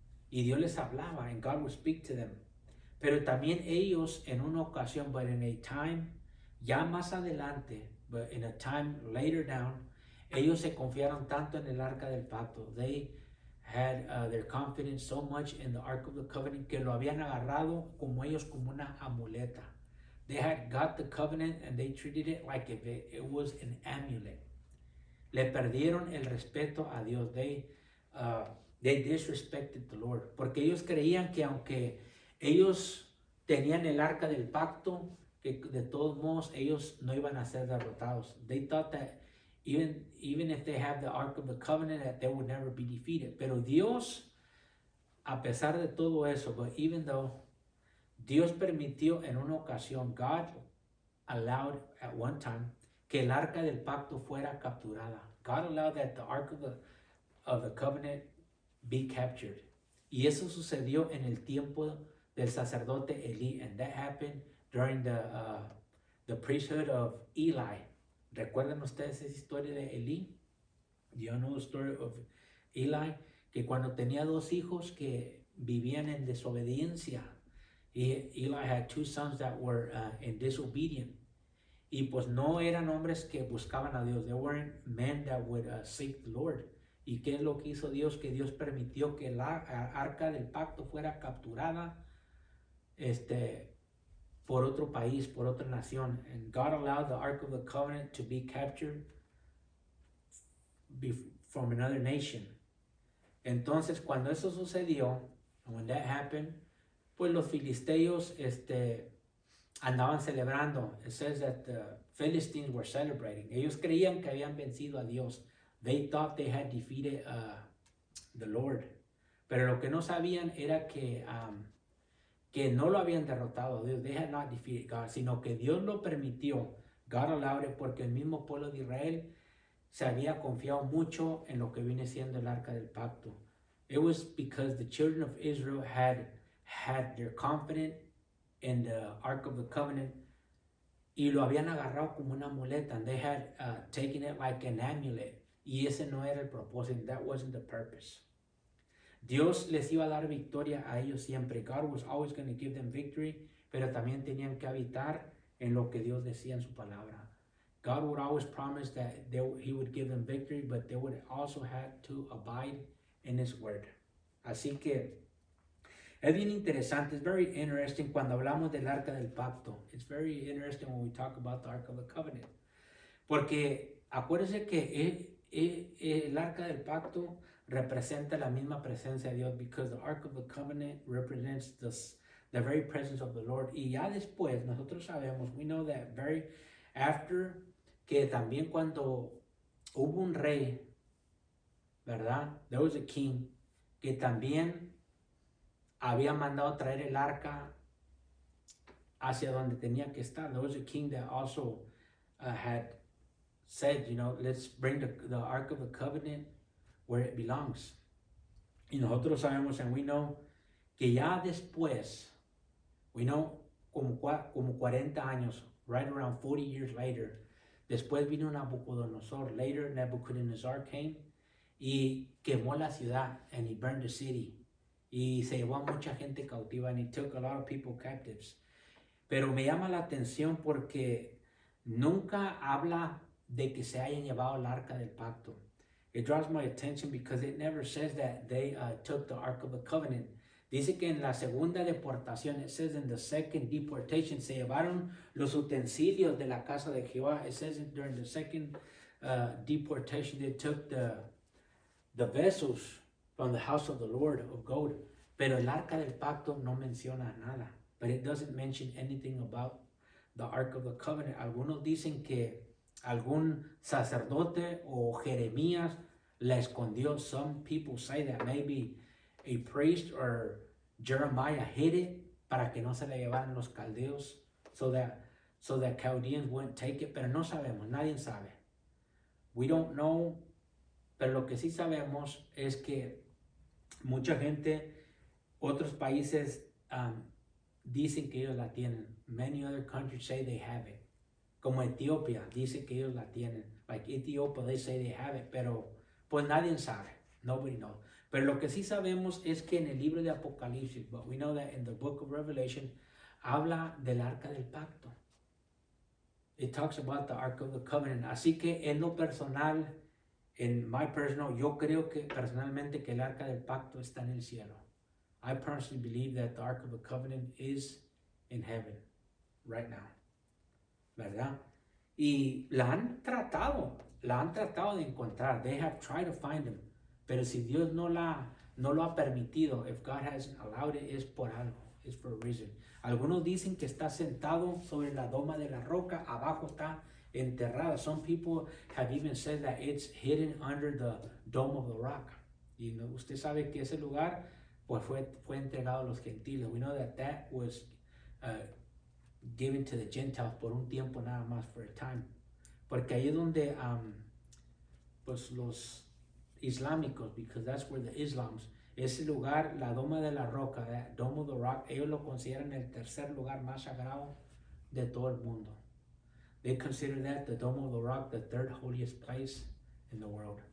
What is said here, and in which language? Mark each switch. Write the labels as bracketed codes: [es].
[es] Y Dios les hablaba, [en] and God would speak to them. [es] Pero también ellos en una ocasión, [en] but in a time, [es] ya más adelante, [en] but in a time later down, [es] ellos se confiaron tanto en el arca del pacto. [en] They had their confidence so much in the Ark of the Covenant [es] que lo habían agarrado como ellos como una amuleta. [en] They had got the covenant and they treated it like if it was an amulet. [es] Le perdieron el respeto a Dios. [en] They disrespected the Lord. [es] Porque ellos creían que aunque ellos tenían el arca del pacto, que de todos modos ellos no iban a ser derrotados. [en] They thought that even if they have the Ark of the Covenant, that they would never be defeated. [es] Pero Dios, a pesar de todo eso, [en] but even though [es] Dios permitió en una ocasión, [en] God allowed at one time [es] que el arca del pacto fuera capturada. [en] God allowed that the Ark of the Covenant be captured. [es] Y eso sucedió en el tiempo del sacerdote Eli, [en] and that happened during the priesthood of Eli. [es] ¿Recuerdan ustedes esa historia de Eli? [en] You know the story of Eli, [es] que cuando tenía dos hijos que vivían en desobediencia, [en] Eli had two sons that were in disobedient. [es] Y pues no eran hombres que buscaban a Dios. [en] They weren't men that would seek the Lord. [es] ¿Y qué es lo que hizo Dios? Que Dios permitió que la arca del pacto fuera capturada por otro país, por otra nación. [en] And God allowed the Ark of the Covenant to be captured from another nation. [es] Entonces, cuando eso sucedió, [en] when that happened, [es] pues los filisteos andaban celebrando. [en] It says that the Philistines were celebrating. [es] Ellos creían que habían vencido a Dios. [en] They thought they had defeated the Lord. [es] Pero lo que no sabían era que no lo habían derrotado a Dios. [en] They had not defeated God, [es] sino que Dios lo permitió. [en] God allowed it [es] porque el mismo pueblo de Israel se había confiado mucho en lo que viene siendo el arca del pacto. [en] It was because the children of Israel had their confidence in the Ark of the Covenant [es] y lo habían agarrado como una muleta, [en] and they had taken it like an amulet. [es] Y ese no era el propósito. [en] That wasn't the purpose. [es] Dios les iba a dar victoria a ellos siempre. [en] God was always going to give them victory, [es] pero también tenían que habitar en lo que Dios decía en su palabra. [en] God would always promise that He would give them victory, but they would also have to abide in His word. [es] Así que es bien interesante. [en] It's very interesting [es] cuando hablamos del arca del pacto. [en] It's very interesting when we talk about the Ark of the Covenant. [es] Porque acuérdense que el arca del pacto representa la misma presencia de Dios, [en] because the Ark of the Covenant represents the very presence of the Lord. [es] Y ya después nosotros sabemos, [en] we know that very after, [es] que también cuando hubo un rey, ¿verdad? [en] There was a king [es] que también había mandado traer el arca hacia donde tenía que estar. [en] There was a king that also had said, let's bring the Ark of the Covenant where it belongs. [es] Y nosotros sabemos, [en] and we know, [es] que ya después, [en] we know, [es] como 40 años, [en] right around 40 years later, [es] después vino Nabucodonosor. [en] Later, Nebuchadnezzar came [es] y quemó la ciudad, [en] and he burned the city. [es] Y se llevó a mucha gente cautiva, [en] and he took a lot of people captives. [es] Pero me llama la atención porque nunca habla de que se hayan llevado el arca del pacto. [en] It draws my attention because it never says that they took the Ark of the Covenant. [es] Dice que en la segunda deportación, [en] it says in the second deportation, [es] se llevaron los utensilios de la casa de Jehová. [en] It says during the second deportation, they took the vessels from the house of the Lord of gold. [es] Pero el arca del pacto no menciona nada. [en] But it doesn't mention anything about the Ark of the Covenant. [es] Algunos dicen que algún sacerdote o Jeremías la escondió. [en] Some people say that maybe a priest or Jeremiah hid it [es] para que no se la llevaran los caldeos, [en] so that Chaldeans wouldn't take it. [es] Pero no sabemos, nadie sabe. [en] We don't know. [es] Pero lo que sí sabemos es que mucha gente, otros países dicen que ellos la tienen. [en] Many other countries say they have it. [es] Como Etiopía dice que ellos la tienen. [en] Like Ethiopia, they say they have it, [es] pero pues nadie sabe. [en] Nobody knows. [es] Pero lo que sí sabemos es que en el libro de Apocalipsis, [en] but we know that in the book of Revelation, [es] habla del arca del pacto. [en] It talks about the Ark of the Covenant. [es] Así que en lo personal, en [en] my personal, [es] yo creo que personalmente que el arca del pacto está en el cielo. [en] I personally believe that the Ark of the Covenant is in heaven right now. [es] ¿Verdad? Y la han tratado de encontrar. [en] They have tried to find him. [es] Pero si Dios no lo ha permitido, [en] if God hasn't allowed it, [es] es por algo. [en] It's for a reason. [es] Algunos dicen que está sentado sobre la doma de la roca, abajo está enterrada. [en] Some people have even said that it's hidden under the dome of the rock. [es] Y usted sabe que ese lugar pues fue entregado a los gentiles. [en] We know that was given to the Gentiles [es] por un tiempo nada más, [en] for a time. [es] Porque ahí es donde pues los islámicos, [en] because that's where the Islams, [es] ese lugar, la doma de la roca, [en] that Dome of the Rock, [es] ellos lo consideran el tercer lugar más sagrado de todo el mundo. [en] They consider that the Dome of the Rock the third holiest place in the world.